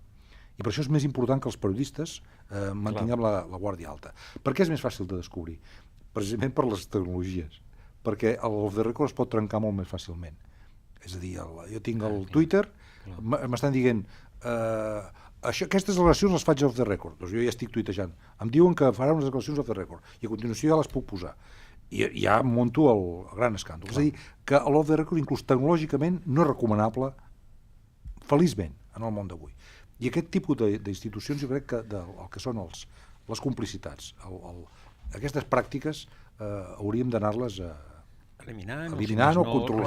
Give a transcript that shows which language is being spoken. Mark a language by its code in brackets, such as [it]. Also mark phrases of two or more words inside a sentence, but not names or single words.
[ca] I per això és més important que els periodistes mantinguem la guàrdia alta. Per què és més fàcil de descobrir? Precisament per les tecnologies. Perquè l' [en] off the record [ca] es pot trencar molt més fàcilment. És a dir, jo tinc el Twitter, m'estan dient aquestes declaracions les faig [en] off the record, [ca] doncs jo ja estic tuitejant, em diuen que farà unes declaracions [en] off the record [ca] i a continuació ja les puc posar i ja munto el gran escàndol. És a dir, que l' [en] off the record [ca] inclús tecnològicament no és recomanable feliçment en el món d'avui. I aquest tipus d'institucions jo crec que el que són les complicitats, aquestes pràctiques hauríem d'anar-les eliminant o controlant.